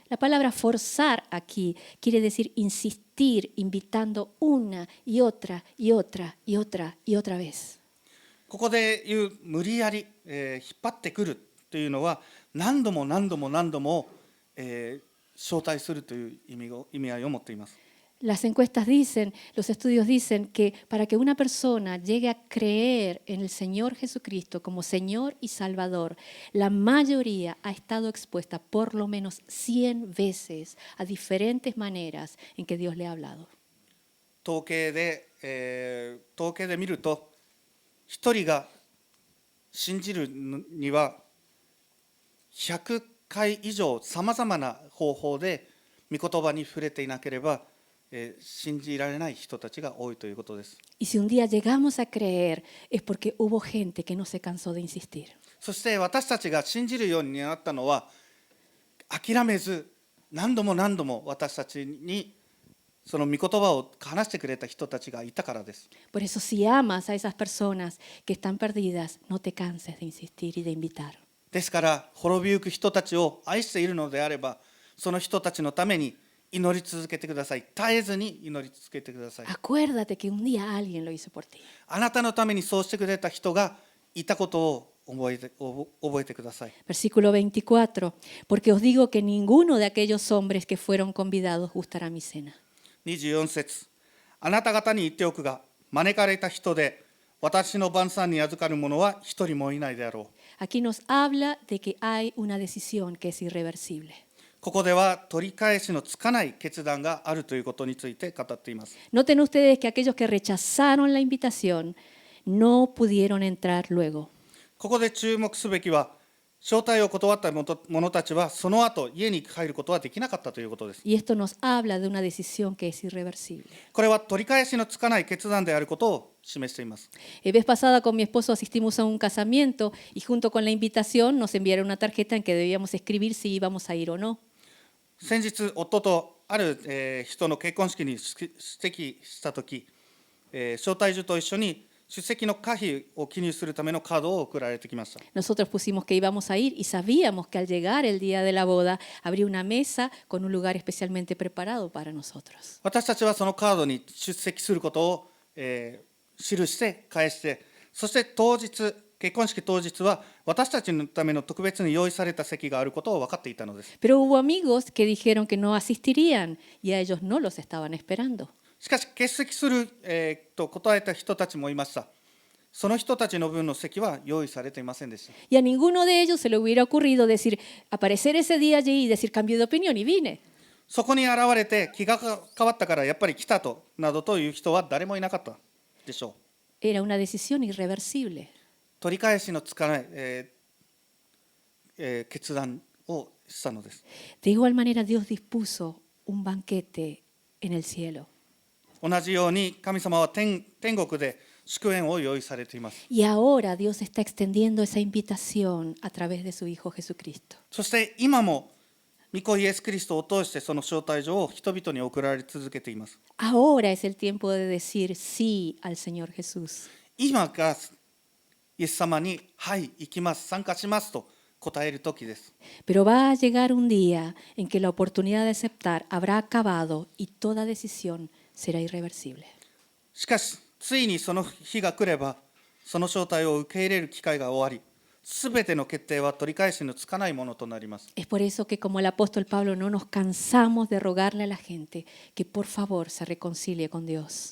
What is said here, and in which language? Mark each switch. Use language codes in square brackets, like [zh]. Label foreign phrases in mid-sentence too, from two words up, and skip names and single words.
[es] La palabra forzar aquí quiere decir insistir, invitando una y otra y otra y otra y otra vez. [ja] ここで言う無理やり、引っ張ってくるというのは、何度も何度も何度も、招待するという意味合いを持っています。 [es] Las encuestas dicen, los estudios dicen que para que una persona llegue a creer en el Señor Jesucristo como Señor y Salvador, la mayoría ha estado expuesta por lo menos 100 veces a diferentes maneras en que Dios le ha hablado. [ja] 統計で見ると、一人が信じるには100回以上さまざまな方法で御言葉に触れていなければ、信じられない人たちが多いということです。 [es] Y si un día llegamos a creer es porque hubo gente que no se cansó de insistir. [ja] そして私たちが信じるようになったのは、諦めず何度も何度も私たちにその御言葉を話してくれた人たちがいたからです。 [es] Por eso si amas a esas personas que están perdidas, no te canses de insistir y de invitar. [ja] ですから滅びゆく人たちを愛しているのであれば、その人たちのために祈り続けてください。絶えずに祈り続けてください。 [es] Acuérdate que un día alguien lo hizo por ti. [ja] あなたのためにそうしてくれた人がいたことを覚えてください。 [es] Versículo 24. Porque os digo que ninguno de aquellos hombres que fueron convidados gustará mi cena. [ja] 24 節、あなた方に言っておくが、招かれた人で私の晩餐に預かる者は一人もいないであろう。 [es] Aquí nos habla de que hay una decisión que es irreversible. [ja] ここでは取り返しのつかない決断があるということについて語っています。 [es] Noten ustedes que aquellos que rechazaron la invitación no pudieron entrar luego. [ja] ここで注目すべきは、招待を断った者たちはその後家に帰ることはできなかったということです。 [es] Y esto nos habla de una decisión que es irreversible. [ja] これは取り返しのつかない決断であることを示しています。 [es] Vez pasada con mi esposo asistimos a un casamiento y junto con la invitación nos enviaron una tarjeta en que debíamos escribir si íbamos a ir o no. [ja] 先日夫とある、人の結婚式に出席したとき、招待状と一緒に出席の可否を記入するためのカードを送られてきました。 [es] Nosotros pusimos que íbamos a ir y sabíamos que al llegar el día de la boda habría una mesa con un lugar especialmente preparado para nosotros. [ja] 私たちはそのカードに出席することを、記して返して、そして結婚式当日は私たちのための特別に用意された席があることを分かっていたのです。 [es] Pero hubo amigos que dijeron que no asistirían y a ellos no los estaban esperando. [ja] しかし欠席する、と答えた人たちもいました。その人たちの分の席は用意されていませんでした。 [es] Y a ninguno de ellos se le hubiera ocurrido decir, aparecer ese día allí y decir cambio de opinión y vine. [ja] そこに現れて気が変わったからやっぱり来たとなどという人は誰もいなかったでしょう。 [es] Era una decisión irreversible. [ja] 取り返しのつかない、決断をしたのです。 [es] De igual manera Dios dispuso un banquete en el cielo. [ja] 同じように神様は天国で祝宴を用意されています。 [es] Y ahora Dios está extendiendo esa invitación a través de su Hijo Jesucristo. [ja] そして今も御子イエス・キリストを通してその招待状を人々に送られ続けています。 [es] Ahora es el tiempo de decir sí al Señor Jesús. [ja] 今がイエス様にはい行きます参加しますと答える時です。 [es] Pero va a llegar un día en que la oportunidad de aceptar habrá acabado y toda decisión será irreversible. [ja] しかしついにその日が来ればその招待を受け入れる機会が終わり、 すべての決定は取り返しのつかないものとなります。 [es] Es por eso que como el apóstol Pablo no nos cansamos de rogarle a la gente que por favor se reconcilie con Dios.